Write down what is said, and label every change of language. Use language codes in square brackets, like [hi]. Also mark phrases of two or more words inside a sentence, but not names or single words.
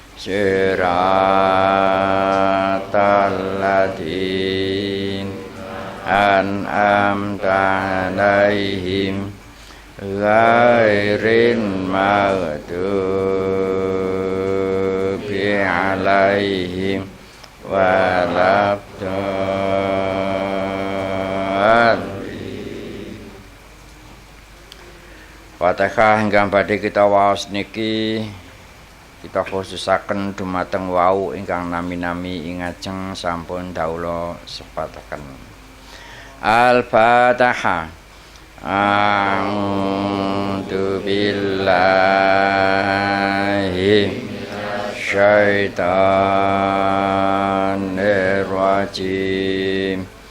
[ar] صراط الذين أنعمت عليهم غير المغضوب عليهم ولا الضالين. [jv] Fatihah ingkang badhe kita waos niki kita khususaken dumateng wau ingkang nami-nami ing ajeng sampun dawuh sepataken. Al-Fatihah. [ar] أعوذ بالله الشيطان الرجيم.